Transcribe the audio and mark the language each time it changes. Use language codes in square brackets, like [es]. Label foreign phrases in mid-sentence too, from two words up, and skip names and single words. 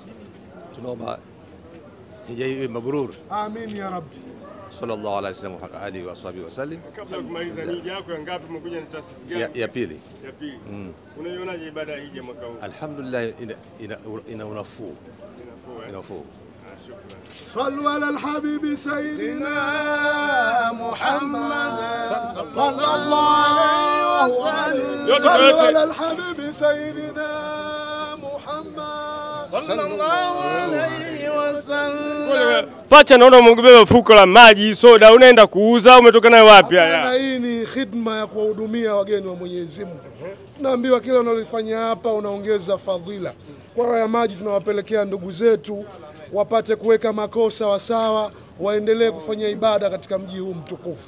[sw] Tunaomba hija iwe mabrur. [ar] آمين يا رب. صلى الله عليه وسلم وعلى آله وصحبه وسلم. [sw] Kabla kumaliza hija yako ya ngapi umekuja na taasisi gani? Ya pili. Ya pili. Unaionaje ibada ya hija mwaka huu? Alhamdulillah ina unafuu. Inafuu. [ar] صلوا على الحبيب سيدنا محمد صلى الله عليه وسلم. صلوا على الحبيب سيدنا محمد صلى الله عليه وسلم. [sw] Pacha naona umebeba fuko la maji, soda, unaenda kuuza, umetoka nayo wapi haya? Hii ni khidma ya kuwahudumia wageni wa Mwenyezi Mungu. Tunaambiwa kila unalofanya hapa unaongeza fadhila. Kwa haya maji tunawapelekea ndugu zetu wapate kuweka makosa sawa, waendelee kufanya ibada katika mji huu mtukufu.